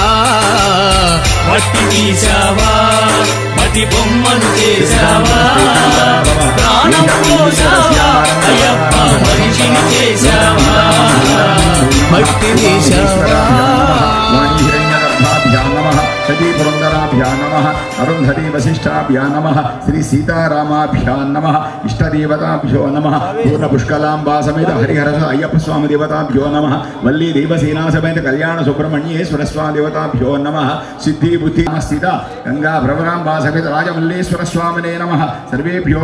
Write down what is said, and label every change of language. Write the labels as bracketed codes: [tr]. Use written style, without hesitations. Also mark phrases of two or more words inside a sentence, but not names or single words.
[te] మట్టి తీశావా మట్టి బొమ్మను చేశావా ప్రాణం పోసావా అయ్యప్ప మనిషిని చేశావా మట్టి తీశావా [sa] सती पुरंदराभ्यां नमः अरुंधती वसिष्ठाभ्यां नमः श्री सीतारामाभ्यां नमः इष्टदेवताभ्यो नमः पूर्ण पुष्कलांबा समेत हरिहर अय्यप्प स्वामी देवताभ्यो नमः वल्ली देवसेना समेत कल्याण सुब्रह्मण्येश्वर स्वामी देवताभ्यो नमः सिद्धि बुद्धि स्थिता गंगा भ्रमरांबा समेत राजमल्लेश्वर स्वामिने नमः सर्वेभ्यो